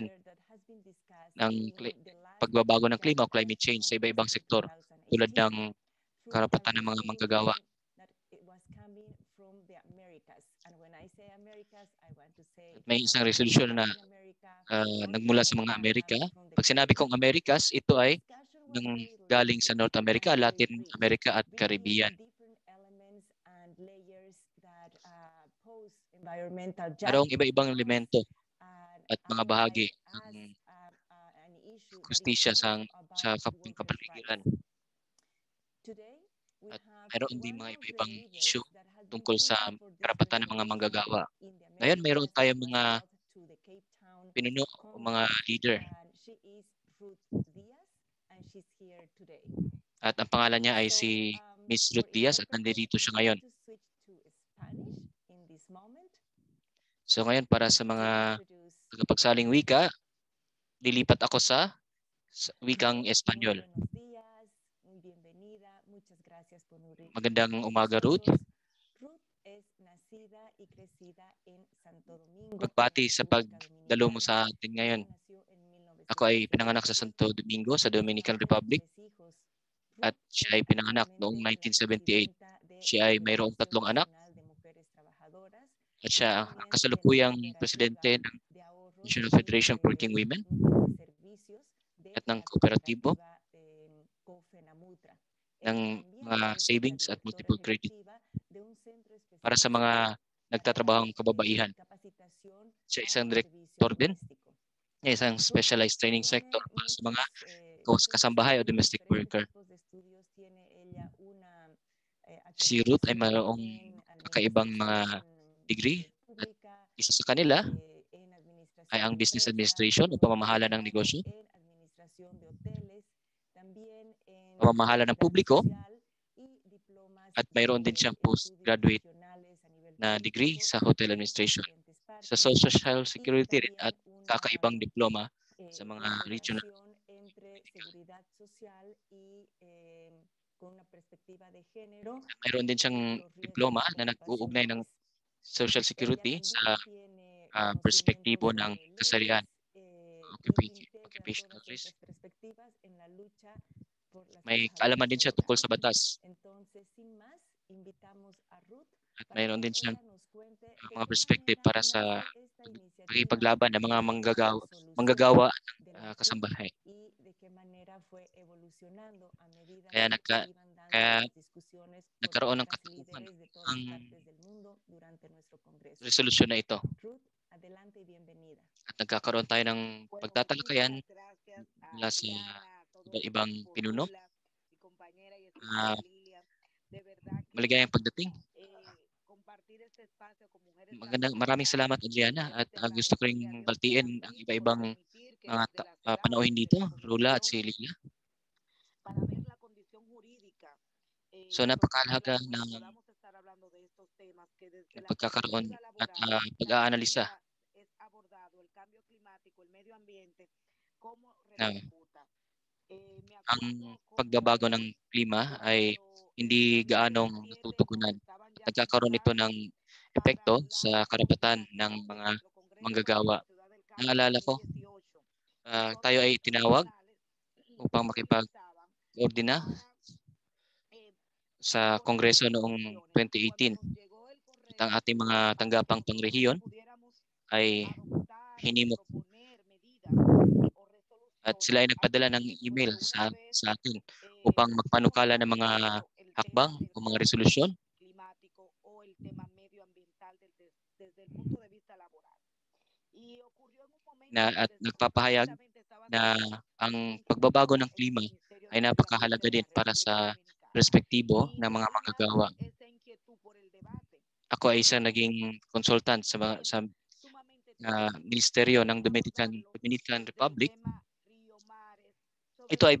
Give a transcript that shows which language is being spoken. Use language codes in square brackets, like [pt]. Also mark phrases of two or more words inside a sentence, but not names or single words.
[en] matter that has been discussed [tl] ng [en] in the last [tl] pagbabago ng klima o IWF [en] climate change sa Congress [tl] iba-ibang [en] in [tl] sektor tulad 2018 ng [en] through a [tl] karapatan ng mga manggagawa. [en] resolution that it was coming from the Americas. And when I say Americas, I want to say [tl] At may isang [en] coming from [tl] resolusyon na [en] Latin America, from North [tl] nagmula sa mga [en] America, [tl] Amerika. [en] and from the [tl] Pag sinabi kong [en] Caribbean. [tl] Americas, ito [en] The [tl] ay [en] discussion was very [tl] galing sa [en] lengthy [tl] North [en] and [tl] America, [en] very [tl] Latin [en] rich, [tl] America at [en] bringing [tl] Caribbean. [en] different elements and layers that pose environmental [tl] Mayroong [en] justice [tl] iba-ibang [en] to us [tl] elemento [en] and [tl] at mga bahagi [en] outline [tl] ng [en] as an issue that is [tl] hustisya [en] also [tl] sa [en] about workers' rights. [tl] kapaligiran. [en] Today, we [tl] At [en] have [tl] mayroon din [en] one [tl] mga [en] of the [tl] iba-ibang [en] levers [tl] issue [en] that has been [tl] tungkol sa [en] pushing for this [tl] karapatan ng mga [en] resolution [tl] manggagawa. [en] in the [tl] Ngayon, mayroon [en] Americas and [tl] tayong [en] was [tl] mga [en] brought to the Cape Town [tl] pinuno o mga [en] Congress, [tl] leader. [en] and she is Ruth Diaz, and she's here today. [tl] At ang pangalan niya ay [en] So, [tl] si Miss [en] for [tl] Ruth Diaz at [en] interpreters, [tl] nandito [en] I'm [tl] siya [en] going [tl] ngayon. [en] to switch to Spanish in this moment [tl] So ngayon, para sa [en] to [tl] mga [en] introduce [tl] tagapagsaling wika, lilipat ako sa wikang [en] Ruth. [es] Muy [tl] Espanyol. [es] buenos días, muy bienvenida, muchas gracias por [tl] Magandang [es] unirse a [tl] umaga, Ruth. [es] nosotros. Ruth es nacida y crecida en Santo Domingo, en [tl] Pagbati [es] la [tl] sa [es] República [tl] pagdalo mo [es] Dominicana. [tl] sa atin ngayon. [es] Ella nació en [tl] Ako ay pinanganak sa [es] 1978. [tl] Santo Domingo sa [es] Es la [tl] Dominican [es] mayor de [tl] Republic [es] 3 hijos. [tl] at [es] Ruth [tl] siya [es] es [tl] ay pinanganak noong [es] actualmente la [tl] 1978. [es] presidenta de [tl] Siya [es] la [tl] ay mayroong [es] Federación [tl] 3 anak [es] Nacional de Mujeres Trabajadoras [tl] at [es] y [tl] siya ang [es] también de la [tl] kasalukuyang [es] Cooperativa [tl] presidente ng [es] de Ahorros [tl] National [es] y [tl] Federation of Working Women [es] Recrutas de Servicios de [tl] at ng [es] la [tl] kooperatibo [es] cooperativa COFENAMUTRA. [tl] ng [es] Ella también [tl] mga [es] es la [tl] savings at [es] directora [en] multiple credit [es] ejecutiva de un centro [tl] para sa [es] especializado [tl] mga [es] para [tl] nagtatrabahong kababaihan. [es] capacitación [tl] Siya [es] a [tl] isang [es] servicio [tl] direktor din, [es] doméstico. [tl] isang [es] Ruth [en] specialized training sector [es] tiene [tl] para sa mga [es] muchos [tl] kasambahay o [es] estudios, [tl] domestic [es] diferentes [tl] worker. [es] tipos de estudios. Tiene ella una [tl] Si Ruth ay [es] acreditación [tl] mayroong [es] en [tl] kakaibang mga [es] administración [tl] degree at [es] pública, [tl] isa sa kanila [es] en [tl] ay [es] administración [tl] ang [es] de [tl] business [es] empresas, [en] administration o [es] tuvo [tl] pamamahala ng [es] especialidades [tl] negosyo, [es] en administración de hoteles, también en [tl] pamamahala ng [es] seguridad [tl] publiko, [es] social y diplomas [tl] at mayroon din [es] de [tl] siyang [es] estudios [tl] postgraduate [es] regionales a nivel [tl] na degree [es] turístico [tl] sa hotel [es] en [tl] administration. [es] diferentes [tl] Sa [es] partes [tl] social [es] y [tl] security rin at [es] también una [tl] kakaibang diploma sa mga regional. [es] integración entre seguridad social y con una perspectiva de género [tl] Mayroon din [es] y [tl] siyang [es] los [tl] diploma [es] riesgos [tl] na nag-uugnay ng [es] ocupacionales. [tl] social [es] Ella [tl] security sa [es] también tiene [tl] perspektibo [es] conocimientos [tl] ng [es] de [tl] kasarian, [es] leyes y integra [tl] occupational [es] todas [tl] risk. [es] estas perspectivas en la lucha por las [tl] May kaalaman [es] trabajadoras [tl] din [es] del [tl] siya tungkol [es] hogar. [tl] sa batas. [es] Entonces, sin más, invitamos a Ruth [tl] at [es] para [tl] mayroon [es] que [tl] din siyang [es] ella nos cuente de [tl] mga [es] qué [tl] perspective [es] manera [tl] para sa [es] nace esta iniciativa [tl] pakikipaglaban ng mga [es] de solución [tl] manggagawa [es] de [tl] ng [es] la CUT [tl] kasambahay. [es] y de qué manera fue evolucionando a medida [tl] Kaya [es] que se iban dando [tl] kaya [es] las discusiones con [tl] nagkaroon ng [es] otras [tl] katutuhan [es] líderes de todas [tl] ang [es] partes del mundo durante nuestro Congreso. [tl] resolusyon na ito. [es] Ruth, adelante y bienvenida. [tl] At nagkakaroon tayo ng [es] Bueno, [tl] pagtatalakayan [es] muchísimas gracias a [tl] mula sa [es] Adriana, a todo el [tl] iba-ibang [es] equipo, [tl] pinuno. [es] Rula, mi compañera y estimada Lilian. De verdad que [tl] Maligayang pagdating. [es] compartir este espacio con mujeres tan [tl] Maraming [es] destacadas. [tl] salamat, Adriana. At [es] Te [tl] gusto ko [es] agradezco y a [tl] ring [es] Dios y a [tl] baltiin ang [es] Ruiz por [tl] iba-ibang [es] permitir que [tl] mga [es] desde la CEDAW, [tl] panauhin [es] desde [tl] dito, [es] la [tl] Rula at [es] Comisión [tl] si Lila. [es] para ver la condición jurídica [tl] So [es] y social de la [tl] napakahalaga [es] mujer, [tl] ng [es] podamos estar hablando de estos temas que desde la [tl] pagkakaroon [es] perspectiva [tl] at [es] laboral [tl] pag-aanalisa [es] también es abordado el cambio climático, el medio ambiente, cómo [tl] na [es] repercuta. Me [tl] ang [es] acuerdo [tl] pagbabago [es] como [tl] ng klima ay [es] cuando en el [tl] hindi gaanong [es] 2017 nos [tl] natutugunan. [es] estaban [tl] At [es] ya [tl] nagkakaroon ito [es] convocando [tl] ng [es] para [tl] epekto [es] la [tl] sa karapatan ng [es] inauguración de [tl] mga [es] nuestro Congreso en [tl] manggagawa. [es] la ciudad del Cabo en [tl] Naalala ko, [es] 2018 y todas [tl] tayo [es] las [tl] ay tinawag [es] profesionales [tl] upang [es] se movilizaban [tl] makipag-koordina [es] para [tl] sa [es] poner [tl] Kongreso [es] estas [tl] noong [es] soluciones. Y cuando [tl] 2018. [es] nos llegó el [tl] At ang [es] correo [tl] ating mga [es] para que [tl] tanggapang [es] nosotros [tl] pangrehiyon [es] pudiéramos [tl] ay [es] adoptar o [tl] hinimok [es] proponer medidas o [tl] at [es] resoluciones, [tl] sila ay nagpadala ng [es] allí pues [tl] email [es] de una vez [tl] sa atin upang [es] pusimos de [tl] magpanukala ng mga [es] manifiesto el [tl] hakbang [es] tema del [tl] o mga [es] cambio [tl] resolusyon [es] climático o el tema medioambiental desde el punto de vista laboral. Y ocurrió en un momento en que [tl] at nagpapahayag [es] precisamente estaba [tl] na [es] siendo [tl] ang pagbabago [es] instituida [tl] ng [es] en el [tl] klima [es] Ministerio [tl] ay [es] de Medio Ambiente [tl] napakahalaga [es] de [tl] din [es] la [tl] para [es] República [tl] sa [es] Dominicana. [tl] perspektibo [es] Y [tl] ng [es] de [tl] mga [es] ahí [tl] manggagawa. [es] nace esa inquietud por el debate, [tl] Ako ay isang [es] porque [tl] naging consultant sa [es] tema sumamente [tl] Ministeryo ng [es] cómo abordarlo, [tl] Dominican [es] desde el [tl] Republic. [es] tema río, mares, sobre [tl] Ito ay